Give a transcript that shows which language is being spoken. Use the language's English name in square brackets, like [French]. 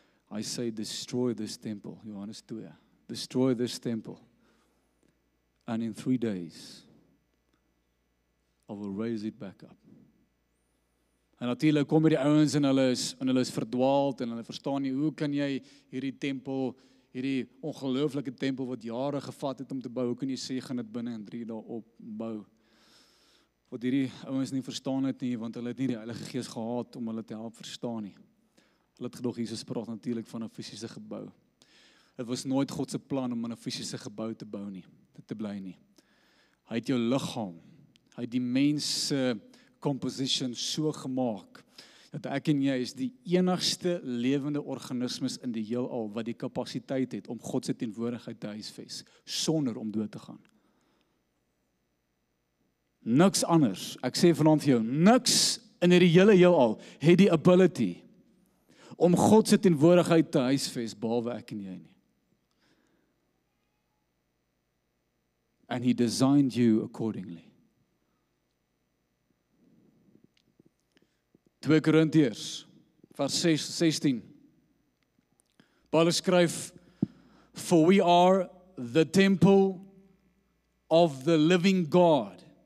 [English] I say, destroy this temple, Johannes 2, destroy this temple, and in 3 days, I will raise it back up. [Afrikaans] En natuurlik kom die ouens en hulle is verdwaald en hulle verstaan nie, hoe kan jy hierdie tempel, hierdie ongelooflike tempel wat jare gevat het om te bou, hoe kan jy sê, gaan dit binne in 3 dae opbou? Wat hierdie ouens nie verstaan het nie, want hulle het nie die Heilige Gees gehad om hulle te help verstaan nie. Hulle het gedog, Jesus praat natuurlik van 'n fisiese gebou. Dit was nooit God se plan om 'n fisiese gebou te bou nie, te bly nie. Hy het jou liggaam, hy het die mens se composition so gemaak, dat ek en jy is die enigste lewende organismes in die heelal, wat die kapasiteit het om God se teenwoordigheid te huisves, sonder om dood te gaan. Niks anders, ek sê vanaand vir jou, niks in hierdie hele heelal, het die ability, om God se teenwoordigheid te huisves, behalwe ek en jy nie. [English] And he designed you accordingly. [Afrikaans] 2 Korintiërs, vers 16. Paulus skryf, [English] for we are the temple of the living God.